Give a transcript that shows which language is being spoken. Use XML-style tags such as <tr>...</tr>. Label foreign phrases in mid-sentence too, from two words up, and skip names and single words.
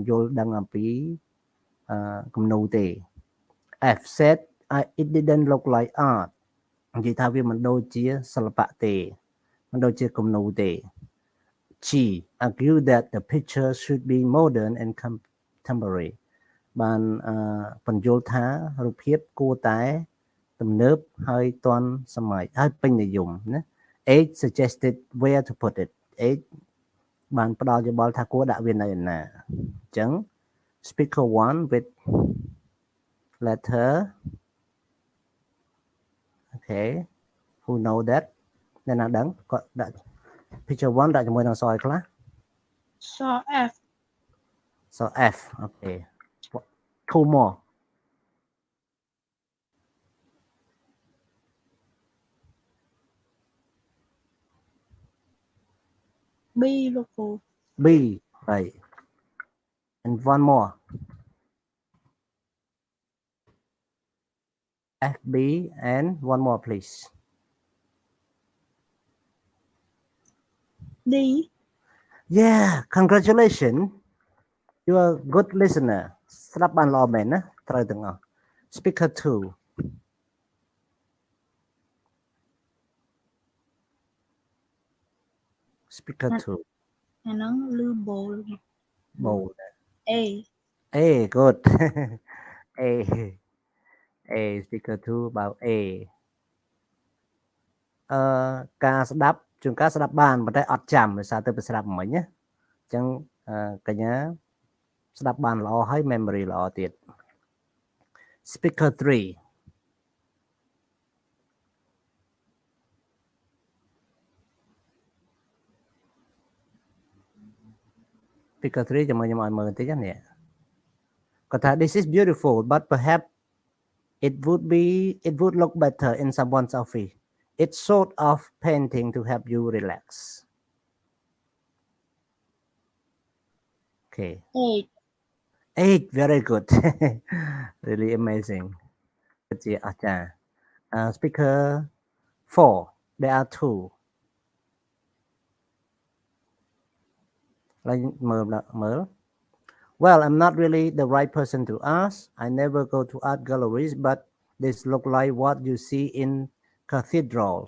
<km>យល់ដឹងអំពីគំនូរទេ</km> <en>F said it didn't look like art</en> <km>និយាយថាវាមិនដូចជាសិល្បៈទេមិន ដូចជាគំនូរទេ</km> <en>G argued that the picture should be modern and contemporary</en> <km>បានបញ្យល់ថារូបភាពគួរតែទំនើបហើយទាន់សម័យហើយពេញនិយមណា</km> <en>H suggested where to put it</en> <km>H បានផ្ដល់យោបល់ថាគួរដាក់វានៅឯណាអញ្ចឹង</km> <en>speaker 1 with letter okay who know that</en> <km>អ្នកណាដឹងគាត់ដាក់ picture 1ដាក់ជាមួយនឹងសអីខ្លះ</km> <en>so F okay 2 more</en> <km>B លោកគ្រូ</km> <en>B right and one more FB and one more please D. Yeah, congratulations. You are a good listener.</en> <km>ស្ដាប់បានល្អមែនណាត្រូវទាំងអស់</km> <en>Speaker 2 Speaker 2</en> <km>អាហ្នឹងលឺ bowl</km> <en>bold A A good A Speaker 2 about A</en> <km>ការស្ដាប់ជួនកាលស្ដាប់បានប៉ុន្តែអត់ចាំដោយសារទៅស្ដាប់មិញណាអញ្ចឹងកញ្ញាស្ដាប់បានល្អហើយ memory ល្អទៀត Speaker 3</km> <en>Speaker 3</en> <km>ចាំខ្ញុំឲ្យមើលបន្តិចណានេះគាត់ថា</km> <en>this is beautiful but perhaps it would look better in someone's office it's sort of painting to help you relax okay 8 very good really amazing</en> <km>ជាអស្ចារ្យ</km> <en>Speaker 4 there are 2</en> <km>ឡើងមើល</km> <en>Well, I'm not really the right person to ask. I never go to art galleries, but this look like what you see in cathedrals.</en>